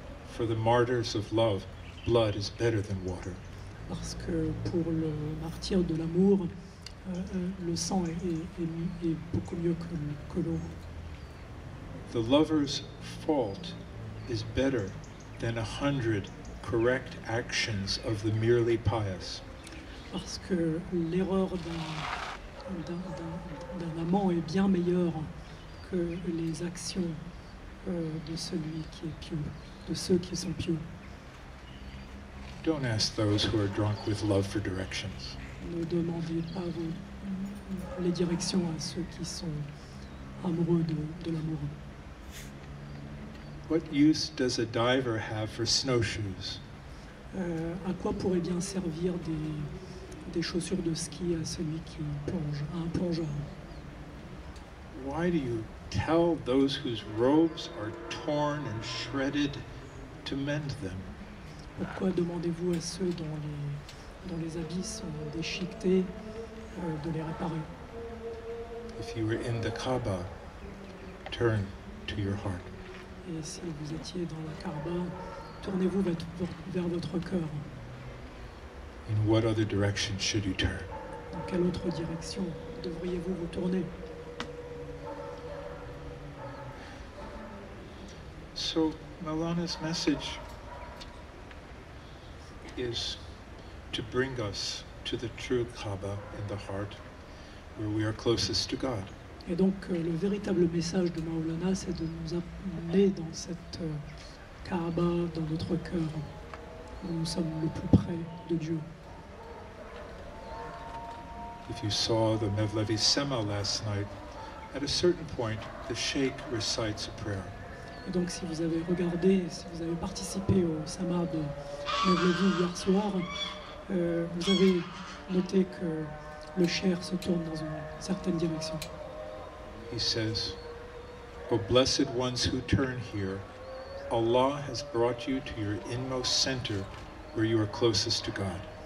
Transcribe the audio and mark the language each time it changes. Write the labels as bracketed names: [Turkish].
[English] For the martyrs of love, blood is better than water. [French] Parce que pour le martyr de l'amour, le sang est beaucoup mieux que l'eau. [English] The lover's fault is better than 100 correct actions of the merely pious. [French] Parce que l'erreur d'un amant est bien meilleure que les actions de celui qui est pieux, de ceux qui sont pieux. [English] Don't ask those who are drunk with love for directions. [French] Ne demandez pas les directions à ceux qui sont amoureux de l'amour. [English] What use does a diver have for snowshoes? [French] À quoi pourrait bien servir des chaussures de ski à celui qui plonge, à un plongeur? [English] Why do you tell those whose robes are torn and shredded to mend them? [French] Pourquoi demandez-vous à ceux dont les habits sont déchiquetés de les réparer? [English] If you were in the Kaaba, turn to your heart. [French] Et si vous étiez dans la Kaaba, tournez-vous vers votre cœur. [English] In what other direction should you turn? [French] Dans quelle autre direction devriez-vous vous tourner? [English] So Maulana's message is to bring us to the true Kaaba in the heart, where we are closest to God. [French] Et donc le véritable message de Maulana, c'est de nous amener dans cette Kaaba, dans notre cœur, où nous sommes le plus près de Dieu. [English] If you saw the Mevlevi Sema last night, at a certain point, the Sheikh recites a prayer. [French] Et donc si vous avez regardé, si vous avez participé au Sama de Mevlevi hier soir, vous avez noté que le Cheikh se tourne dans une certaine direction. [English] He says, O blessed ones who turn here, Allah has brought you to your inmost center where you are closest to God.